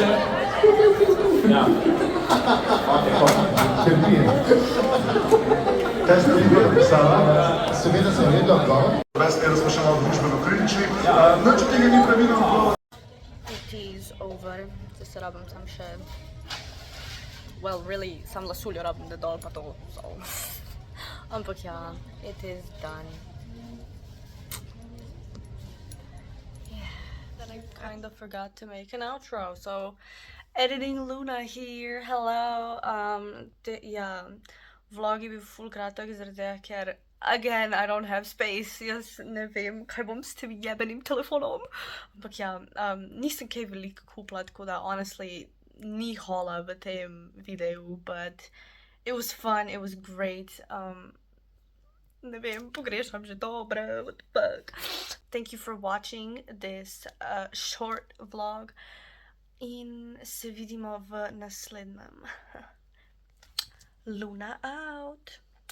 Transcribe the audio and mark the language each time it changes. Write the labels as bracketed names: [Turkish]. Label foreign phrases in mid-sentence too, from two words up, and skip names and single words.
[Slovenian] Ja. Kaj ste vi napisala? Seveda sem vedel odgovor. Veskaj, da smo še malo družbeno kritični. Nič od tega ni pravilno odgovor. [English] It is over. [Slovenian] Zdaj se rabim sam še... [English] Well, really, [Slovenian] sam lasuljo rabim, da dol pa to. So. Ampak ja, [English] it is done. I kind of forgot to make an outro, so editing Luna here, hello, yeah, [Slovenian] vlog je bil full kratek zaradi tega, ker again, [English] I don't have space, [Slovenian] jaz ne vem, kaj bom s tem jebenim telefonom, ampak ja, nisem kaj veliko kupila, tako da honestly ni hola v tem videu, [English] but it was fun, it was great, [Slovenian] ne vem, pogrešam že dobre, [English] what the fuck. Thank you for watching this short vlog [Slovenian] in se vidimo v naslednjem. [English] Luna out!